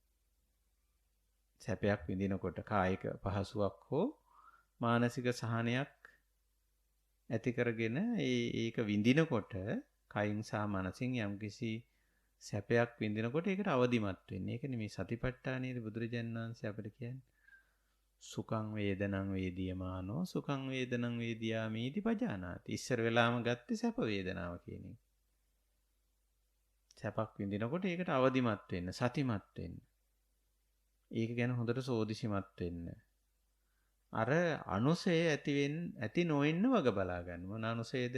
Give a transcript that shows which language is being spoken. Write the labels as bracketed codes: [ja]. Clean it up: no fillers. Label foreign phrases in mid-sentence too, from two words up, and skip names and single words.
[si] සැපයක් විඳිනකොට කායික පහසුවක් හෝ මානසික සහනයක් ඇති කරගෙන ඒක විඳිනකොට කයින් සහ මනසින් යම්කිසි සැපයක් විඳිනකොට ඒකට අවදිමත් වෙන්න. ඒකනේ මේ සතිපට්ඨානයේ බුදුරජාණන් වහන්සේ අපිට කියන්නේ [pi] සුඛං වේදනං වේදියමානෝ සුඛං වේදනං වේදියාමීති පජානාති. [si] ඉස්සර වෙලාම ගත්තේ සැප වේදනාව කියන එක. සැපක් විඳිනකොට ඒකට අවදිමත් වෙන්න, සතිමත් වෙන්න. ඒක ගැන හොඳට සෝදිසිමත් වෙන්න. අර අනුසය ඇති නොවෙන්න වග බලා ගන්න. මොන අනුසයද?